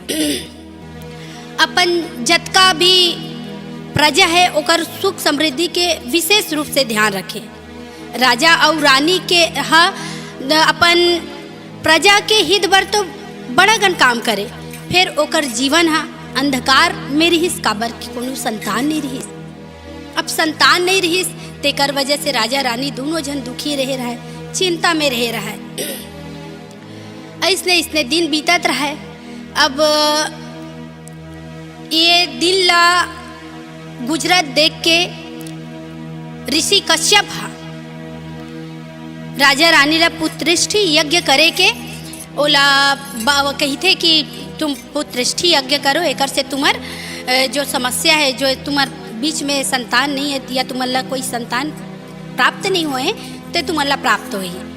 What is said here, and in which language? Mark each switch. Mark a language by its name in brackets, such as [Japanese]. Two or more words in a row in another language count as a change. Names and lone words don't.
[Chhattisgarhi] अपन जतका भी प्रजा है ओकर सुख समृद्धि के विशेष रूप से ध्यान रखे। राजा और रानी के अपन प्रजा के हित बर तो बड़ा गण काम करे, फिर ओकर जीवन अंधकार में रहीस काबर कि कोनो संतान नहीं रहीस। अब संतान नहीं रहीस तेकर वजह से राजा रानी दोनों जन दुखी रहे रहा है, चिंता में रहे रहा है। ऐसने दिन बीतत रहा है। अब ये दिन ला गुजरत देख के ऋषि कश्यप राजा रानी ला पुत्रष्टि यज्ञ करे के ओला कही थे कि तुम पुत्रष्टि यज्ञ करो, एकर से तुम्हार जो समस्या है, जो तुम्हार बीच में संतान नहीं है या तुम्हारा कोई संतान प्राप्त नहीं हुए तो तुम्हारा प्राप्त होई।